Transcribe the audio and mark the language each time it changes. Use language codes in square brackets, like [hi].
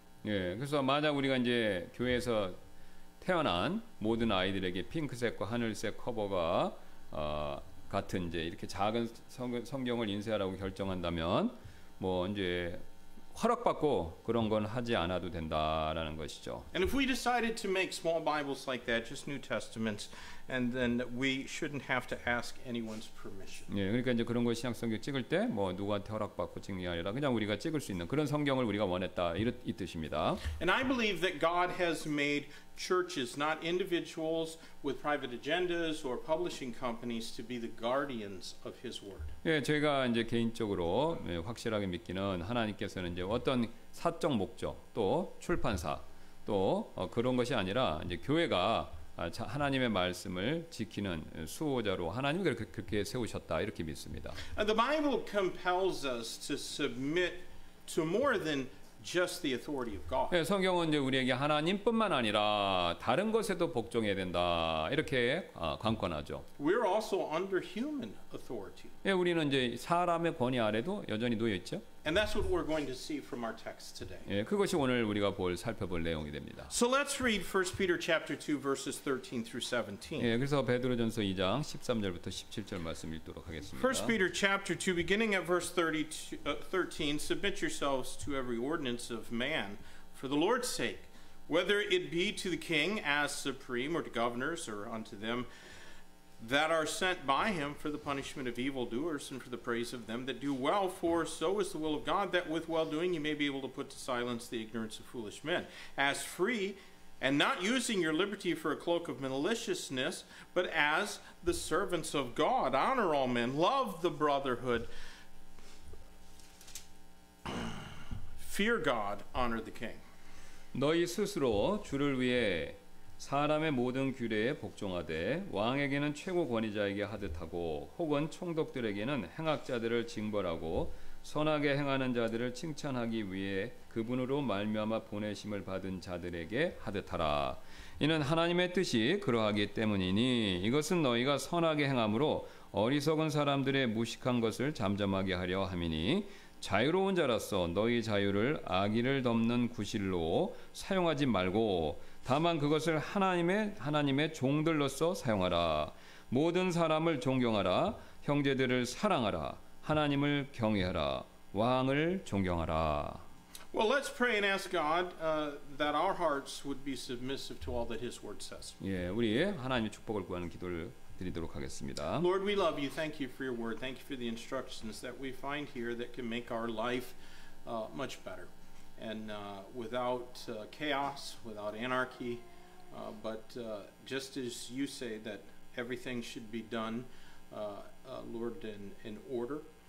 [ko] 예, 그래서 만약 우리가 이제 교회에서 태어난 모든 아이들에게 핑크색과 하늘색 커버가 같은 이제 이렇게 작은 성경을 인쇄하라고 결정한다면 뭐 이제 허락받고 그런 건 하지 않아도 된다라는 것이죠. [en] And if we decided to make small Bibles like that, just New Testaments, and then we shouldn't have to ask anyone's permission. [ko] 예, 그러니까 이제 그런 거 신약성경 찍을 때 뭐 누구한테 허락받고 찍는 게 아니라 그냥 우리가 찍을 수 있는 그런 성경을 우리가 원했다 이 뜻입니다. [en] And I believe that God has made churches, not individuals with private agendas or publishing companies, to be the guardians of His Word. [ko] 예, 제가 이제 개인적으로 확실하게 믿기는 하나님께서는 이제 어떤 사적 목적 또 출판사 또 그런 것이 아니라 이제 교회가 하나님의 말씀을 지키는 수호자로 하나님이 그렇게 세우셨다 이렇게 믿습니다. [en] The Bible compels us to submit to more than just the authority of God. [ko] 예, 성경은 이제 우리에게 하나님뿐만 아니라 다른 것에도 복종해야 된다 이렇게 관건하죠. [en] We're also under human authority. [ko] 예, 우리는 이제 사람의 권위 아래도 여전히 놓여 있죠. [en] And that's what we're going to see from our text today. [ko] 예, 그것이 오늘 우리가 살펴볼 내용이 됩니다. [en] So let's read 1 Peter chapter 2 verses 13 through 17. [ko] 예, 그래서 베드로전서 2장 13절부터 17절 말씀 읽도록 하겠습니다. [en] 1 Peter chapter 2 beginning at verse 13, submit yourselves to every ordinance of man for the Lord's sake, whether it be to the king as supreme or to governors or unto them that are sent by him for the punishment of evildoers and for the praise of them that do well, for so is the will of God, that with well-doing you may be able to put to silence the ignorance of foolish men. As free, and not using your liberty for a cloak of maliciousness, but as the servants of God, honor all men, love the brotherhood, fear God, honor the king. [ko] 너희 스스로 주를 위해 사람의 모든 규례에 복종하되 왕에게는 최고 권위자에게 하듯하고 혹은 총독들에게는 행악자들을 징벌하고 선하게 행하는 자들을 칭찬하기 위해 그분으로 말미암아 보내심을 받은 자들에게 하듯하라. 이는 하나님의 뜻이 그러하기 때문이니 이것은 너희가 선하게 행함으로 어리석은 사람들의 무식한 것을 잠잠하게 하려 함이니 자유로운 자로서 너희 자유를 악의를 덮는 구실로 사용하지 말고 다만 그것을 하나님의 종들로서 사용하라. 모든 사람을 존경하라. 형제들을 사랑하라. 하나님을 경외하라. 왕을 존경하라. [en] Well, let's pray and ask God that our hearts would be submissive to all that His Word says. [ko] 예, 우리 하나님의 축복을 구하는 기도를 드리도록 하겠습니다. [en] Lord, we love you. Thank you for your Word. Thank you for the instructions that we find here that can make our life much better. And without chaos, without anarchy, but just as you say that everything should be done, Lord, in order.